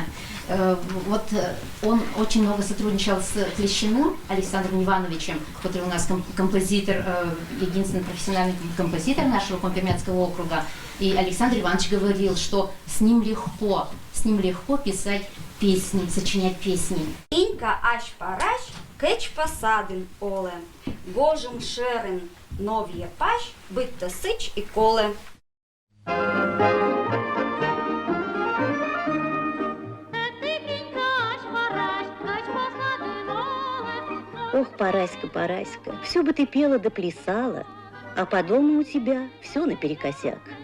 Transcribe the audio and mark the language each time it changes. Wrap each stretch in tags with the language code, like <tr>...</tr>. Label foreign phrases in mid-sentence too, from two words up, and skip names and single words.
<ru>Вот он очень много сотрудничал с Клещиным Александром Ивановичем, который у нас композитор, единственный профессиональный композитор нашего Компермятского округа. И Александр Иванович говорил, что с ним легко писать песни, сочинять песни.</ru> <koi>Инька аш параш, кэч посадын оле, гожум шерен новье паш, быть-то сыч и коле.</koi> <ru>Ох, Параська, Параська, все бы ты пела да плясала, а по дому у тебя все наперекосяк.</ru>